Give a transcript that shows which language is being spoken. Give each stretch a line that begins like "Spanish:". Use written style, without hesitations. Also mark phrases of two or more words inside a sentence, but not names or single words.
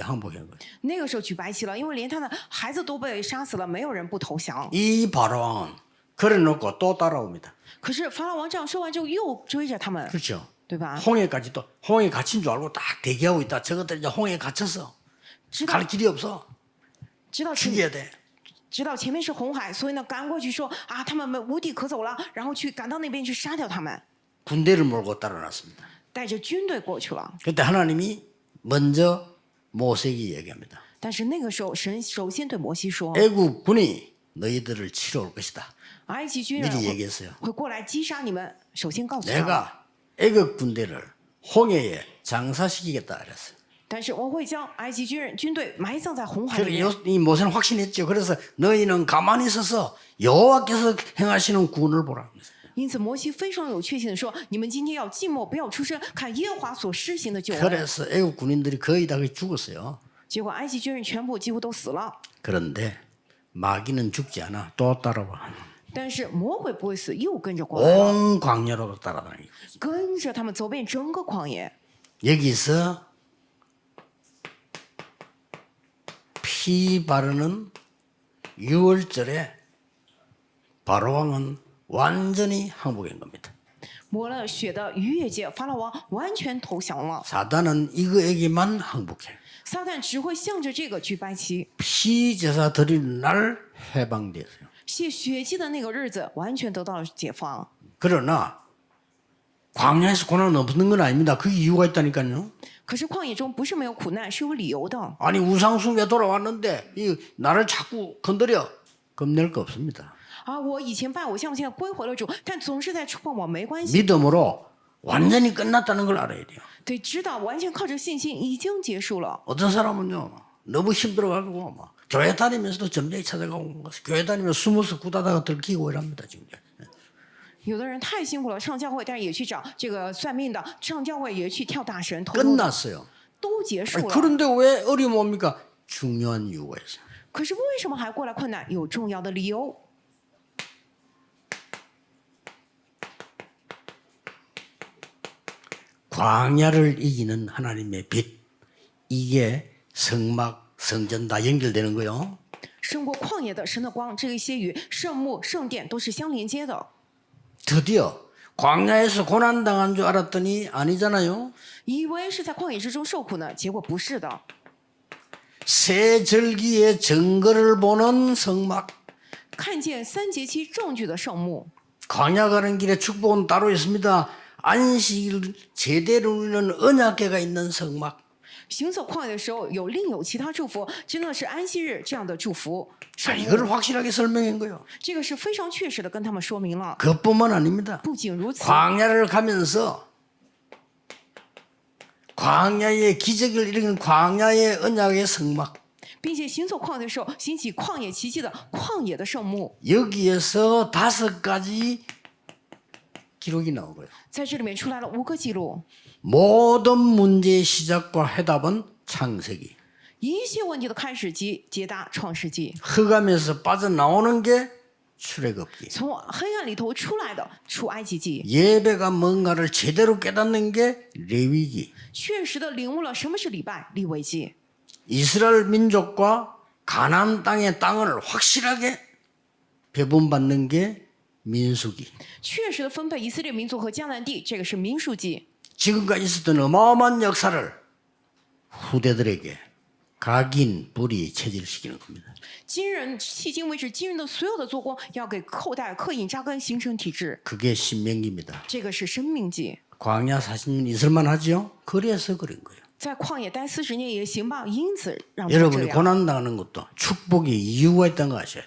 Korean: 항복한 거예요.
Chinese: 那个时候举白旗了，因为连他的孩子都被杀死了，没有人不投降。
Korean: 이 바로 왕은 그래놓고 또 따라옵니다.
Chinese: 可是法老王这样说完之后，又追着他们，
Korean: 그렇죠.
Chinese: 对吧？
Korean: 홍해까지 또 홍해 갇힌 줄 알고 딱 대기하고 있다. 저것들 이제 홍해에 갇혔어.
Chinese: 知道
Korean: 갈 길이 없어.
Chinese: 知道前
Korean: 죽여야 돼.
Chinese: 知道前面是红海，所以呢赶过去说啊，他们无地可走了，然后赶到那边去杀掉他们，
Korean: 군대를 몰고 따라났습니다.
Chinese: 带着军队过去了。
Korean: 그때 하나님이 먼저 모세에게 얘기합니다.
Chinese: 但是那个时候，神首先对摩西说
Korean: 애국 군이 너희들을 치러 올 것이다.
Chinese: 埃及军人
Korean: 미리
Chinese: 会
Korean: 얘기했어요.
Chinese: 会过来击杀你们。首先告诉他，
Korean: 내가 애국 군대를 홍해에 장사시키겠다 그랬어요.
Chinese: 但是我会将埃及军队埋葬在红海里
Korean: 그래서
Chinese: 面。
Korean: 이 모세는 확신했죠. 그래서 너희는 가만히 있어서 여호와께서 행하시는 구원을 보라.
Chinese: 因此，摩西非常有确信的说：“你们今天要静默，不要出声，看耶和华所施行的救恩。
Korean: 그래서 애국 군인들이 거의 다 죽었어요. ”
Chinese: 结果，埃及军人全部几乎都死了。
Korean: 그런데 마귀는 죽지 않아. 또 따라와.
Chinese: 但是魔鬼不会死，又跟着过来，
Korean: 온 광야로 따라다니고.
Chinese: 跟着他们走遍整个旷野。
Korean: 여기서 피 바르는 6월절에 바로왕은 완전히 항복한 겁니다.
Chinese: 抹了血的逾越节，法老王完全投降了。
Korean: 사단은 이거에게만 항복해.
Chinese: 撒旦只会向着这个去掰旗，
Korean: 피 제사 드리는 날 해방됐어요.
Chinese: 献血祭的那个日子完全得到了解放。
Korean: 그러나 광야에서 고난은 없는 건 아닙니다. 그 이유가 있다니까요.
Chinese: 可是旷野中不是没有苦难，是有理由的。
Korean: 아니 우상숭배 돌아왔는데 이 나를 자꾸 건드려 겁낼 거 없습니다.
Chinese: 啊，我以前拜偶像，现在归回了主，但总是在触碰我，没关系。
Korean: 믿음으로 완전히 끝났다는 걸 알아야 돼요.
Chinese: 对，知道完全靠着信心已经结束了。
Korean: 어떤 사람은요 너무 힘들어가지고 막 교회 다니면서도 점쟁이 찾아가고 교회 다니면서 숨어서 구다다가 들키고 이랍니다 지금.
Chinese: 有的人太辛苦了，上教会，但是也去找这个算命的，上教会也去跳大神，偷偷的
Korean: 끝났어요.
Chinese: 都结束
Korean: 아니,
Chinese: 了。
Korean: 그런데 왜 어려움 옵니까? 중요한 이유가 있어요.
Chinese: 可是为什么还过来困难？有重要的理由。
Korean: 광야를 이기는 하나님의 빛 이게 성막 성전 다 연결되는 거요.
Chinese: 胜过旷野的神的光，这一些与圣幕、圣殿都是相连接的。
Korean: 드디어 광야에서 고난 당한 줄 알았더니 아니잖아요.
Chinese: 以为是在旷野之中受苦呢，结果不是的。
Korean: 새 절기의 증거를 보는 성막.
Chinese: 看见三节期证据的圣幕，
Korean: 광야 가는 길에 축복은 따로 있습니다. 안식일 제대로 누리는 언약궤가 있는 성막.
Chinese: 行走旷野的时候另有其他祝福，真的是安息日这样的祝福。
Korean: 자, 이걸 확실하게 설명한 거예요.
Chinese: 这个是非常确实的跟他们说明了。
Korean: 그것뿐만 아닙니다.
Chinese: 不仅如此，
Korean: 광야를 가면서 광야의 기적을 일으키는 광야의 언약의 성막.
Chinese: 并且行走旷野的时候兴起旷野奇迹的旷野的圣幕，
Korean: 여기에서 5가지 기록이 나온 거예요.
Chinese: 在这里面出来了5个记录，
Korean: 모든 문제의 시작과 해답은 창세기.
Chinese: 一切问题的开始及解答创世纪，
Korean: 흑암에서 빠져나오는 게 출애굽기.
Chinese: 从黑暗里头出来的出埃及记，
Korean: 예배가 뭔가를 제대로 깨닫는 게 레위기.
Chinese: 确实的领悟了什么是礼拜立位记，
Korean: 이스라엘 민족과 가나안 땅의 땅을 확실하게 배분받는 게 민수기.
Chinese: 确实的分配以色列民族和迦南地，这个是民数记。
Korean: 지금까지 있었던 어마어마한 역사를 후대들에게 각인 불이 체질시키는 겁니다.
Chinese: 今人迄今为止，今人的所有的做工要给后代刻印扎根，形成体制，
Korean: 그게 신명기입니다.
Chinese: 这个是生命记。
Korean: 광야 40년 있을만 하지요? 그래서 그런 거예요.
Chinese: 在旷野待40年也行吧，因此让他这
Korean: 여러분이
Chinese: 样。
Korean: 고난당하는 것도 축복의 이유가 있다는 거 아셔야 돼요.